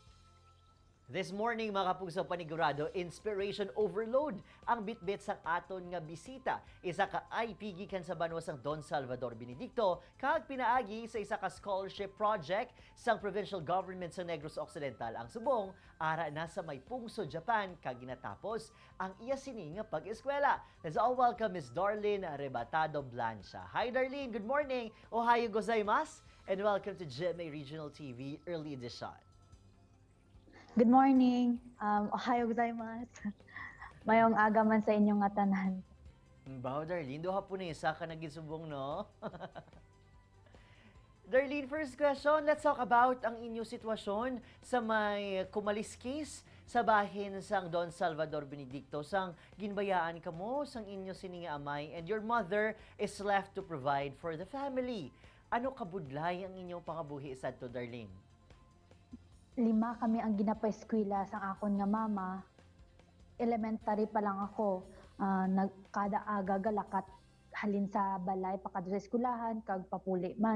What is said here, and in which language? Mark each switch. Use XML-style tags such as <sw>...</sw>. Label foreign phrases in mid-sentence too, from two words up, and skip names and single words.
<en>This morning,</en> <hil>mga kapugso panigurado,</hil> <en>inspiration overload</en> <hil>ang bitbit sa aton nga bisita. Isa ka IP gikan sa banwa sang Don Salvador Benedicto, kag pinaagi sa isa ka</hil> <en>scholarship project</en> <hil>sang</hil> <en>provincial government</en> <hil>sa Negros Occidental. Ang subong, ara na sa may pungso Japan, kag ginatapos ang iya sini nga pag-eskwela.</hil> <en>Let's all welcome Ms. Darlene Arrebatado Blancia. Hi Darlene, good morning!</en> <ja>Ohayo gozaimasu!</ja> <en>And welcome to GMA Regional TV Early Edition. Good morning.</en> <ja>Ohayo gozaimasu.</ja> <hil>Mayong aga man sa inyong nga tanan. Bao, Darlene, doha po na isa ka nagisubong, no? Darlene,</hil> <en>first question, let's talk about</en> <hil>ang inyong sitwasyon sa may kumaliskis sa bahin sang Don Salvador Benedicto. Sang ginbayaan ka mo, sang inyo sininga amay,</hil> <en>and your mother is left to provide for the family.</en> <hil>Ano kabudlay ang inyong pangabuhi sa to, Darlene? 5 kami ang ginapa-eskwela sa akon nga mama. Elementary pa lang ako. Kada aga galakat halin sa balay pakadto sa eskwelahan kag papuli man.</hil>